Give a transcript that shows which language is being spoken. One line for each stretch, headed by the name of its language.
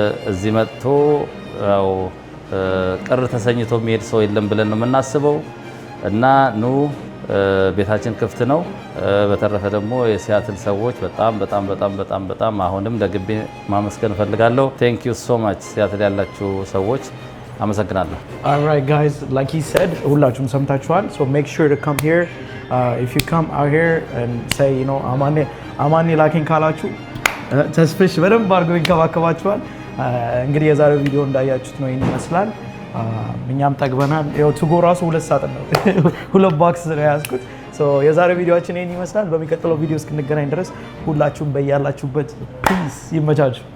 Amharic: እዚህ መጥቶ ያው ቅር ተሰኝቶ የሚሄድ ሰው የለም ብለን ነው የምናስበው እና ኑ ቤታችን ክፍት ነው። በተረፈ ደግሞ የሲያትል ሰዎች በጣም አሁንም ደግቤ ማመስገን እፈልጋለሁ። ቴንክ ዩ ሶ ማች ሲያትል ያላችሁ ሰዎች አመሰግናለሁ።
English: Alright guys, like he said
Amharic: ሁላችሁም ሰምታችኋል.
English: So make sure to come here. If you come out here and say you know
Amharic: አማኔ ላኪን ካላችሁ ተስፍሽ በደንብ አድርጎ ይንከባከባችኋል። እንግዲህ የዛሬው ቪዲዮ እንዳያችሁት ነው ይሄን ይመስላል። እኛም ጠግበናል። ያው ቱጎ ራሱ 2 ሰዓት ነው 2 ቦክስ ነው ያዝኩት። ሶ የዛሬው ቪዲዮአችን ይሄን ይመስላል። በሚቀጥለው ቪዲዮ እስክንገናኝ ድረስ ሁላችሁም በያላችሁበት ፒስ ይመቻችሁ።